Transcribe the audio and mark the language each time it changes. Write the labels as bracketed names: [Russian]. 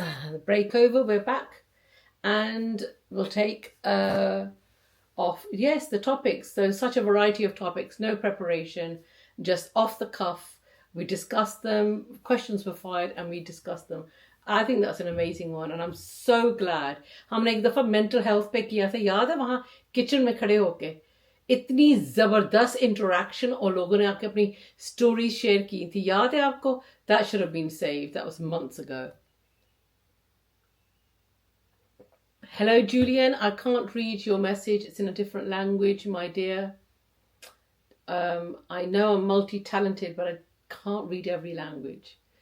[English] The break over, we're back. And we'll take off, yes, the topics. There's such a variety of topics, no preparation, just off the cuff. We discussed them, questions were fired, and we discussed them. I think that's an amazing one, and I'm so glad. [Hindi] हमने एक दफा mental health पे किया था, याद है वहाँ kitchen में खड़े होके इतनी जबरदस्त interaction और लोगों ने आके अपनी stories share की थी, याद है आपको? [English] That should have been saved. That was months ago. Hello, Julian. I can't read your message. It's in a different language, my dear. I know I'm multi-talented, but I can't read every language.